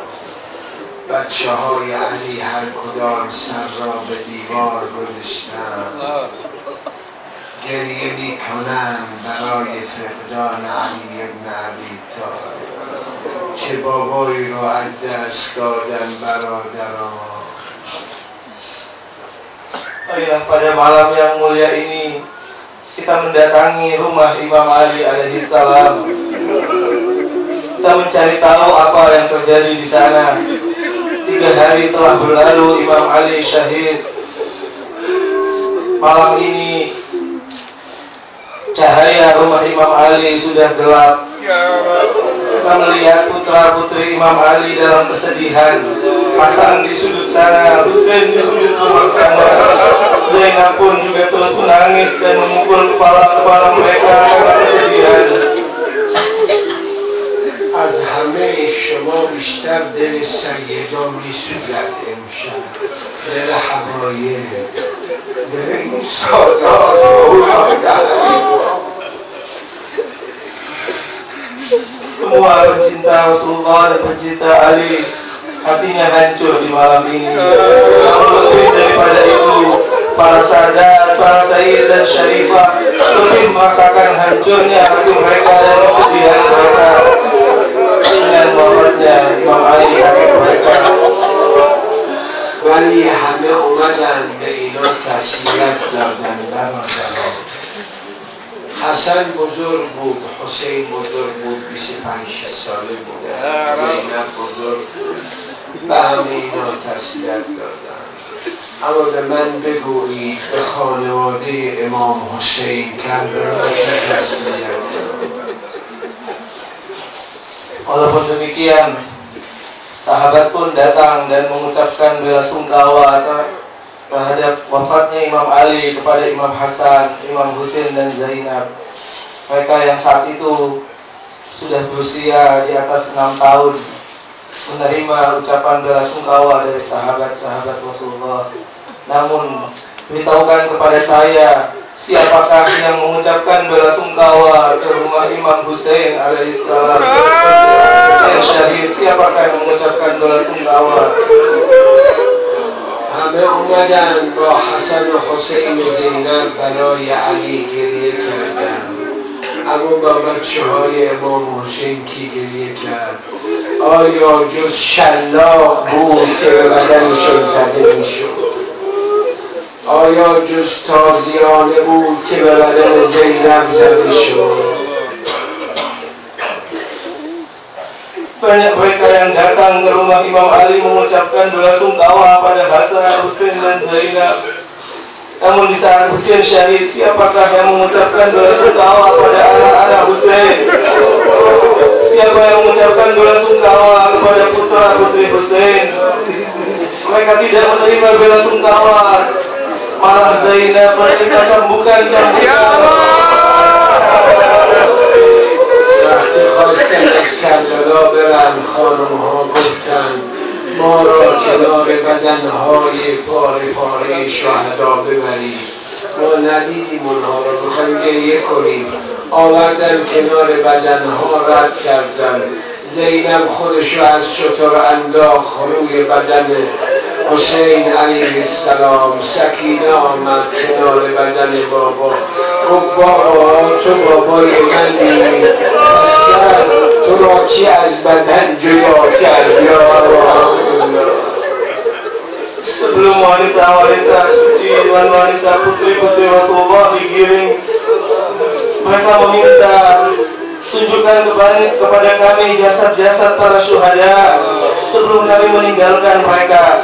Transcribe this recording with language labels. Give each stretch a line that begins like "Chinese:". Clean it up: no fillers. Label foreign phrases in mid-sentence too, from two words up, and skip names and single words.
Persian: بچه های علی هر کدام سر را به دیوار گذاشتند، گریه می کنند برای فقدان علی ابن ابی طالب. چه بابایی رو از دست دادن برادران.
Indonesian: Baiklah, pada malam yang mulia ini kita mendatangi rumah Imam Ali alaihissalam. Kita mencari tahu apa yang terjadi di sana. 3 hari telah berlalu Imam Ali syahid. Malam ini cahaya rumah Imam Ali sudah gelap. Kita melihat putra-putri Imam Ali dalam kesedihan. Hasan di sudut sana, Husain di sudut rumah sana. Zainab pun juga terus menangis dan memukul kepala mereka karena kesedihan.
Persian: از همه شما بیشتر دل سیدان میسوزد امشب، دل حبایب، دل این سادات
Indonesian: Semua pencinta Rasulullah dan pencinta Ali hatinya hancur di malam ini. Namun lebih daripada itu, para sadat, para sayyid dan syarifah lebih merasakan hancurnya hati mereka dan kesedihan mereka dengan wafatnya Imam Ali hati mereka.
Persian: ولی همه اومدن به اینا تسلیت دادن برادران. حسن بزرگ بود، حسین بزرگ بود، 25 ساله بوده، زینب بزرگ، به همه اینا تسلیت دادن. اما به من بگویید به خانواده امام حسین کربلا چه تسلیت داد؟
Indonesian: Walaupun demikian, sahabat pun datang dan mengucapkan belasungkawa terhadap wafatnya Imam Ali kepada Imam Hasan, Imam Husain dan Zainab. Mereka yang saat itu sudah berusia di atas 6 tahun menerima ucapan belasungkawa dari sahabat-sahabat Rasulullah. Namun beritahukan kepada saya, siapakah yang mengucapkan belasungkawa ke rumah Imam Husain alaihissalam yang syahid? Siapakah yang mengucapkan belasungkawa?
Persian: همه اومدن با حسن و حسین و زینب برای علی گریه کردن، اما با بچه های امام حسین کی گریه کرد؟ آیا جز شلاق بود که به بدنشون زده میشد؟ آیا جز تازیانه بود که به بدن زینب زده شد؟
Indonesian: Banyak mereka yang datang ke rumah Imam Ali mengucapkan belasungkawa pada Hasan, Husain dan Zainab. Namun di saat Husain syahid, siapakah yang mengucapkan belasungkawa pada anak-anak Husain? Siapa yang mengucapkan belasungkawa kepada putra-putri Husain? Mereka tidak menerima belasungkawa, malah Zainab menerima cambukan-cambukan.
Persian: وقتی خواستن از کربلا برن، خانم ها گفتن ما را کنار بدنهای پاره پاره شهدا ببرید. ما ندیدیم اونها را، میخوایم گریه کنیم. آوردن کنار بدنها، رد کردن. زینب خودشو از شتر انداخت روی بدن حسین
Arabic: علیه السلام.
Persian: سکینه آمد کنار بدن بابا، گفت بابا تو بابای منی، پس از تو را کی از بدن جدا کرد
Arabic: یا الله.
Indonesian: Sebelum wanita-wanita suci dan wanita putri-putri Rasulullah digiring, mereka meminta tunjukkan kepada kami jasad-jasad para syuhada sebelum kami meninggalkan mereka.